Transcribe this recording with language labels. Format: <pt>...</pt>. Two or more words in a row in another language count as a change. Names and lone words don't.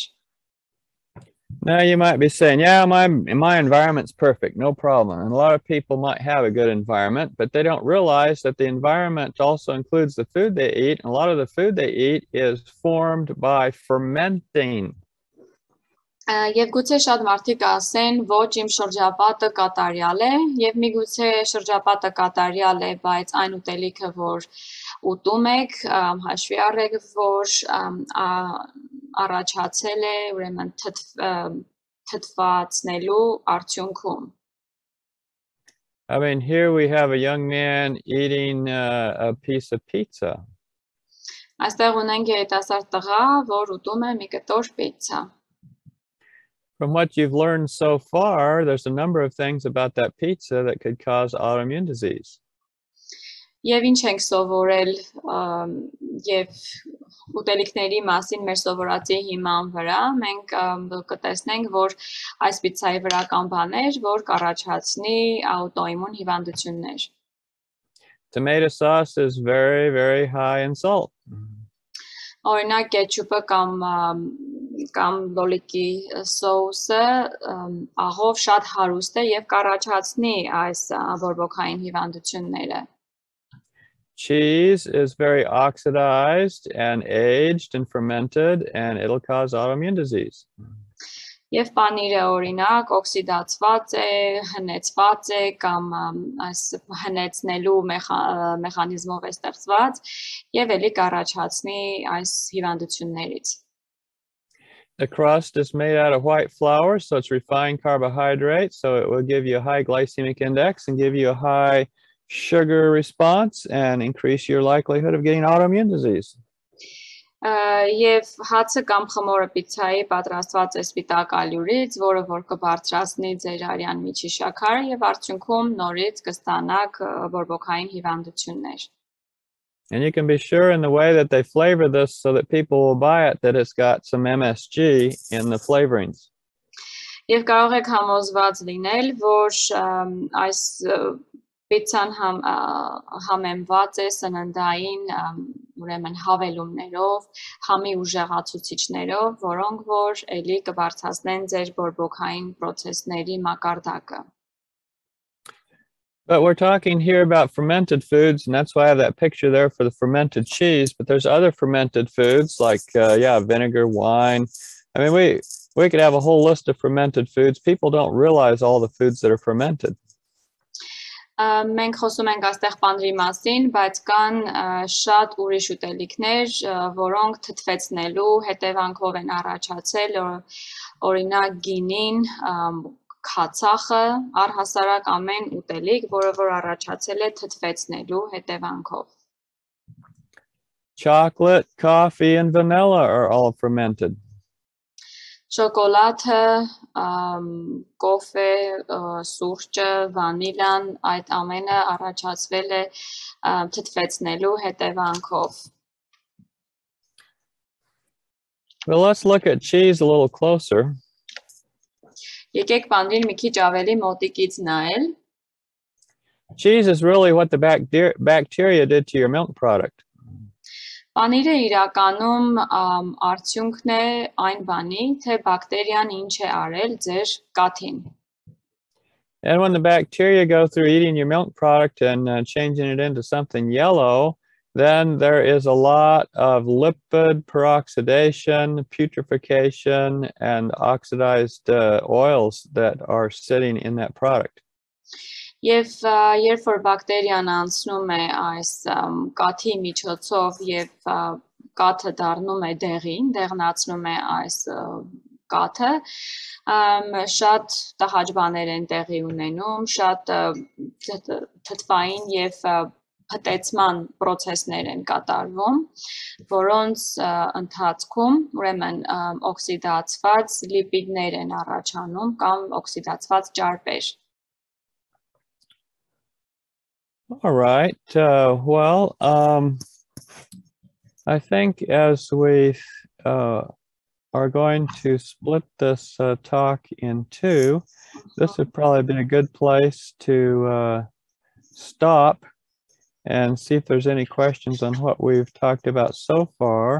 <en>Now you might be saying, yeah, my environment's perfect, no problem. And a lot of people might have a good environment, but they don't realize that the environment also includes the food they eat. And a lot of the food they eat is formed by fermenting.</en> <hy>Եվ գուցե շատ մարդիկ ասեն, ոչ իմ շրջապատը կատարյալ է, եւ միգուցե շրջապատը կատարյալ է, բայց այն ուտելիքը, որ ուտում եք, հաշվի առեք, որ առաջացել է ուրեմն թթվածնելու արդյունքում.</hy> <en>I mean, here we have a young man eating a piece of pizza.</en> <hy>Այստեղ ունենք երիտասարդ տղա, որ ուտում է մի կտոր պիցցա.</hy> <en>From what you've learned so far, there's a number of things about that pizza that could cause autoimmune disease.</en> <hy>Եվ ինչ ենք սովորել եւ ուտելիքների մասին մեր սովորածի հիման վրա, մենք կտեսնենք, որ այս պիցցայի վրա կան բաներ, որ կառաջացնի աուտոիմուն հիվանդություններ.</hy> <en>Tomato sauce is very, very high in salt.</en> <hy>Օրինակ կետչուպը կամ լոլիկի սոուսը աղով շատ հարուստ է եւ կառաջացնի այս բորբոքային հիվանդությունները.</hy> <en>Cheese is very oxidized and aged and fermented, and it'll cause autoimmune disease.</en> <hy>Եվ պանիրը օրինակ օքսիդացված է, հնեցված է կամ այս հնեցնելու մեխանիզմով է ստեղծված եւ ելի կառաջացնի այս հիվանդություններից.</hy> <en>The crust is made out of white flour, so it's refined carbohydrate, so it will give you a high glycemic index and give you a high sugar response and increase your likelihood of getting autoimmune disease.</en> <hy>Եվ հացը կամ խմորը պիցցայի պատրաստված է սպիտակ ալյուրից, որը որ կբարձրացնի ձեր արյան միջի շաքարը եւ արդյունքում նորից կստանաք բորբոքային հիվանդություններ.</hy> <en>And you can be sure in the way that they flavor this so that people will buy it that it's got some MSG in the flavorings.</en> <hy>Եվ կարող եք համոզված լինել, որ այս պիցցան համեմված է սննդային ուրեմն հավելումներով, համի ուժեղացուցիչներով, որոնք որ ելի կբարձրացնեն ձեր բորբոքային process-ների մակարդակը.</hy> <en>But we're talking here about fermented foods, and that's why I have that picture there for the fermented cheese. But there's other fermented foods like, vinegar, wine. I mean, we could have a whole list of fermented foods. People don't realize all the foods that are fermented.</en> <hy>Մենք խոսում ենք այստեղ պանրի մասին, բայց կան շատ ուրիշ ուտելիքներ, որոնք թթվեցնելու հետևանքով են առաջացել, օրինակ գինին, քացախը, առհասարակ ամեն ուտելիք, որը որ առաջացել է թթվեցնելու հետևանքով.</hy> <en>Chocolate, coffee, and vanilla are all fermented.</en> <hy>շոկոլադը, կոֆե, սուրճը, վանիլան, այդ ամենը առաջացվել է թթվեցնելու հետևանքով։</hy> <en>Well, let's look at cheese a little closer.</en> <hy>Եկեք պանիրին մի քիչ ավելի մոտիկից նայել։</hy> <en>Cheese is really what the bacteria did to your milk product.</en> <hy>Պանիրը իրականում արդյունքն է այն բանի, թե բակտերիան ինչ է արել ձեր կաթին։</hy> <en>And when the bacteria go through eating your milk product and changing it into something yellow, then there is a lot of lipid peroxidation, putrefaction, and oxidized oils that are sitting in that product.</en> <hy>Եվ երբ որ բակտերիան անցնում է այս կաթի միջոցով եւ կաթը դառնում է դեղին, դեղնացնում է այս կաթը, շատ տհաճ բաներ են տեղի ունենում, շատ թթվային եւ փտեցման process-ներ են կատարվում, որոնց ընթացքում ուրեմն օքսիդացված լիպիդներ են առաջանում կամ օքսիդացված ճարպեր։</hy> <en>All right. Well, I think as we are going to split this talk in two, this would probably be a good place to stop and see if there's any questions on what we've talked about so far.</en>